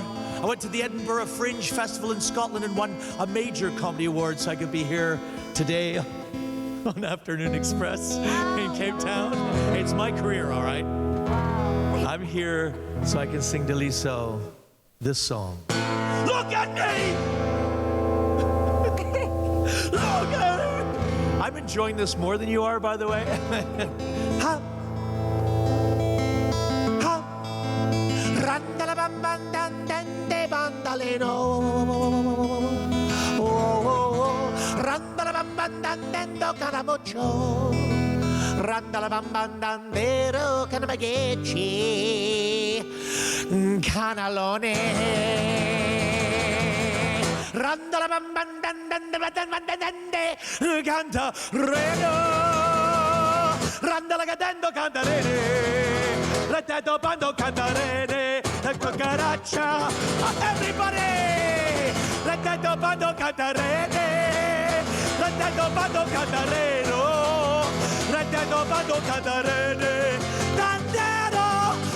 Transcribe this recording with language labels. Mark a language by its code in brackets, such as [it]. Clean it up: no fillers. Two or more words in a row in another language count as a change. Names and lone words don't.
[en] I went to the Edinburgh Fringe Festival in Scotland and won a major comedy award so I could be here today on Afternoon Express in Cape Town. It's my career, all right? I'm here so I can sing Daliso this song. Look at me! Look at me! I'm enjoying this more than you are, by the way. Ha! Ha! Randala bam bam dan dan de bandaleno. Oh. bandandendo canamuccio, randala bambandandero canamaghetti, canalone. Randala bambandandandandandandande, canta reno, randala cadendo cantarene, letto bando cantarene, la cucaraccia, everybody, letto bando cantarene, letto bando cantareno, letto bando cantarene, dandero,